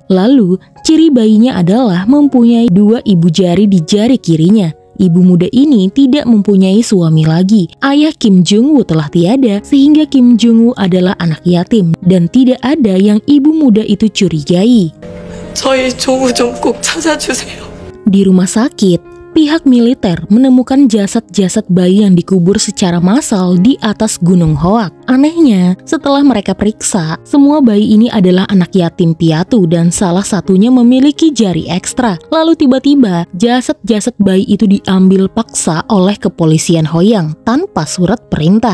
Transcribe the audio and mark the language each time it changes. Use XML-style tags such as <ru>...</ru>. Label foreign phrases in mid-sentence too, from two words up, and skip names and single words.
<id>Lalu, ciri bayinya adalah mempunyai 2 ibu jari di jari kirinya. Ibu muda ini tidak mempunyai suami lagi. Ayah Kim Jong-woo telah tiada sehingga Kim Jong-woo adalah anak yatim dan tidak ada yang ibu muda itu curigai.</id> <ko>저희 종우 좀 꼭 찾아주세요.</ko> <id>Di rumah sakit, pihak militer menemukan jasad-jasad bayi yang dikubur secara massal di atas Gunung Hoak. Anehnya, setelah mereka periksa, semua bayi ini adalah anak yatim piatu dan salah satunya memiliki jari ekstra. Lalu tiba-tiba, jasad-jasad bayi itu diambil paksa oleh kepolisian Hoyang tanpa surat perintah.</id>